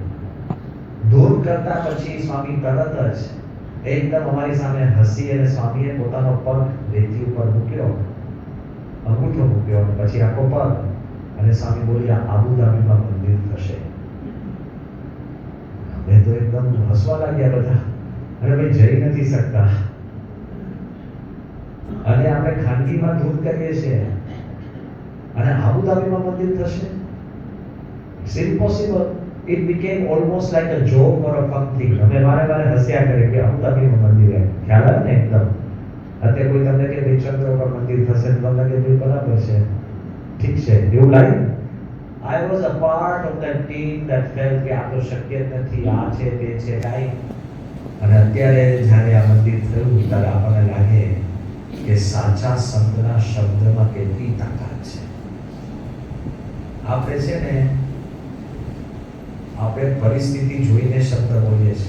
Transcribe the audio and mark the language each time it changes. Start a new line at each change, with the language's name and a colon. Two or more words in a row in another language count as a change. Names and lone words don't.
Gujarati: દૂર કરતા પછી સ્વામી તરત જ એકદમ અમારી સામે હસી અને સ્વામીએ પોતાનો પગ રેતી ઉપર મૂક્યો, અંગૂઠો મૂક્યો અને પછી આખો પગ, અને સ્વામી બોલ્યા આબુધાબીમાં મંદિર થશે. અમે તો એકદમ હસવા લાગ્યા બધા. અરે ભાઈ જઈ નથી શકતા અને આપણે ખાનગીમાં ધૂન કરીએ છીએ અને આબુધાબીમાં મંદિર થશે.
English: It's impossible. It became almost like a joke or a fun thing.
Gujarati: અમે વારે હસ્યા કરે કે આબુધાબીમાં મંદિર હે. ખ્યાલ આવે ને એકદમ. અત્યારે કોઈ તમને કે ભાઈ ચંદ્ર પર મંદિર થશે તો તમને કે ભાઈ બરાબર છે, ઠીક છે, એવું લાગે.
English: I was a part of that team that felt
Gujarati: કે આ તો શક્ય જ નથી, આ છે તે છે કાંઈ. અને અત્યારે જ્યારે આ મંદિર થયું ત્યારે આપણને લાગે કે સાચા સંતના શબ્દમાં કેટલી તાકાત છે. આપણે છે ને આપણે પરિસ્થિતિ જોઈને શબ્દ બોલીએ છીએ.